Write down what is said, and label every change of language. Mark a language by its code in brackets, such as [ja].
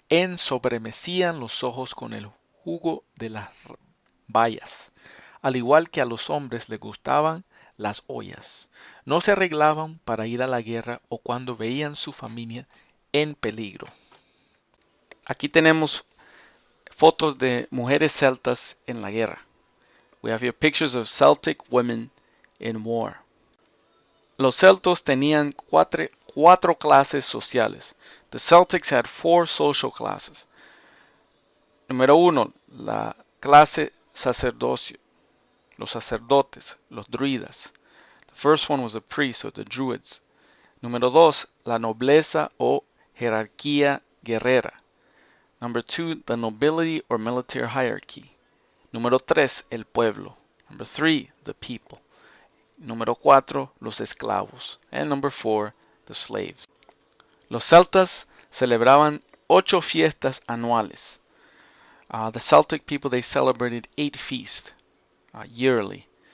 [es] Ensobremecían los ojos con el jugo de las bayas. Al igual que a los hombres les gustaban las ollas. No se arreglaban para ir a la guerra o cuando veían su familia en peligro. Aquí tenemos fotos de mujeres celtas en la guerra. [en] We have here pictures of Celtic women in war. [es] Los celtos tenían cuatro clases sociales. [en] The Celtics had 4 social classes. [es] Número 1, la clase sacerdocio, los sacerdotes, los druidas. [en] The first one was the priests or the druids. [es] Número 2, la nobleza o jerarquía guerrera. [en] Number 2, the nobility or military hierarchy. [es] Número 3, el pueblo. [en] Number 3, the people. [es] Número 4, los esclavos. [en] And number 4, the slaves. [es] Los celtas celebraban 8 fiestas anuales. [en] The Celtic people, they celebrated 8 feasts yearly.